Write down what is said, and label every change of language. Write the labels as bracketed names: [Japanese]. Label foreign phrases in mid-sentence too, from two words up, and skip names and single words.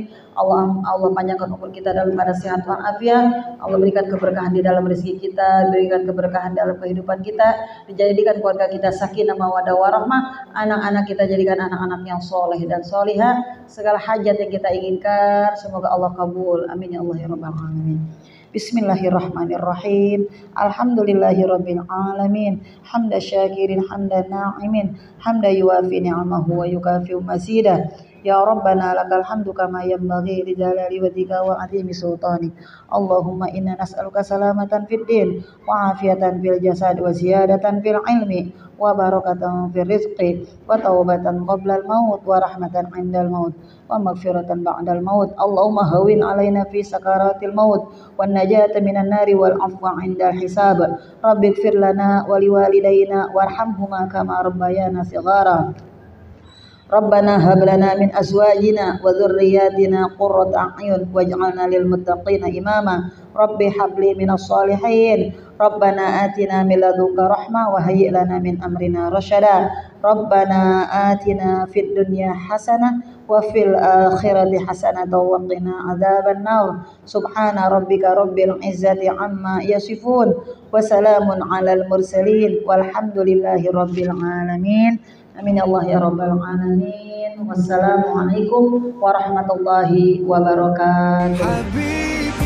[Indonesian] Allah panjangkan umur kita dalam keadaan sehat walafiat, Allah berikan keberkahan di dalam rezeki kita, berikan keberkahan dalam kehidupan kita, dijadikan keluarga kita [Arabic] سكينة مودة ورحمة, [Indonesian] anak-anak kita jadikan anak-anak yang soleh dan solihah, segala hajat yang kita inginkan semoga Allah kabul, [Arabic] آمين يا الله يا رب العالمين. بسم الله الرحمن الرحيم الحمد لله رب العالمين. حمد شاكرين حمد ناعمين حمد يوافي نعمه ويكافئ مزيده. يا ربنا لك الحمد كما ينبغي لجلال وجهك وعظيم سلطانك. اللهم إنا نسألك سلامة في الدين وعافية في الجسد وزيادة في العلم وبركة في الرزق وتوبة قبل الموت ورحمة عند الموت ومغفرة بعد الموت. اللهم هون علينا في سكرات الموت والنجاة من النار والعفو عند الحساب. رب اغفر لنا ولوالدينا وارحمهما كما ربيانا صغارا. ربنا هب لنا من أزواجنا وذرياتنا قرة أعين واجعلنا للمتقين إماما. رب هب لي من الصالحين. ربنا آتنا من لدنك رحمة وهيئ لنا من أمرنا رشدا. ربنا آتنا في الدنيا حسنة وفي الآخرة حسنة وقنا عذاب النار. سبحان ربك رب العزة عما يصفون وسلام على المرسلين والحمد لله رب العالمين. آمين يا الله يا رب العالمين. والسلام عليكم ورحمة الله وبركاته.